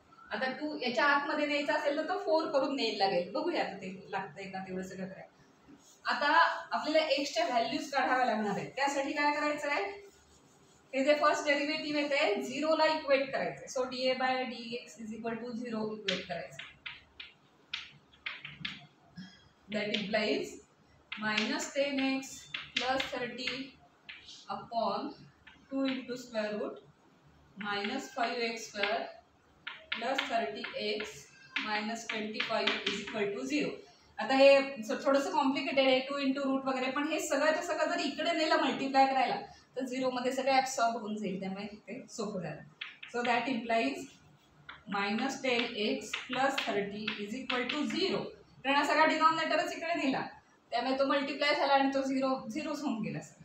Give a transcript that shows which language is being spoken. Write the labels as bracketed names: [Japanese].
[Marathi] आता 2 याच्या आतमध्ये न्यायचा असेल तर तो 4 करून न्यायला लागेल. बघूया आता ते लागतंय का तेवढं सगळं करायला. आता आपल्याला एक्सच्या व्हॅल्यूज काढाव्या लागणार आहेत. त्यासाठी काय करायचं आहे, हे जे फर्स्ट डेरिव्हेटिव्ह येते 0ला इक्वेट करायचं. सो dA/dx = 0 इक्वेट करायचं. [English] That implies -10x plus 30 upon 2 into square root -5x² plus 30x minus 25 = 0. [Marathi] आता हे थोडंसं कॉम्प्लिकेटेड आहे, 2 इंटू रूट वगैरे, पण हे सगळं सगळं जर इकडे नेलं मल्टिप्लाय करायला तर 0 मध्ये सगळं ॲब्सॉर्ब होऊन जाईल, त्यामुळे ते सोपं झालं. [English] So that implies -10x plus 30 = 0. [Marathi] कारण हा सगळा डिनॉमिनेटरच इकडे नेला, त्यामुळे तो मल्टिप्लाय झाला आणि तो 0 होऊन गेला.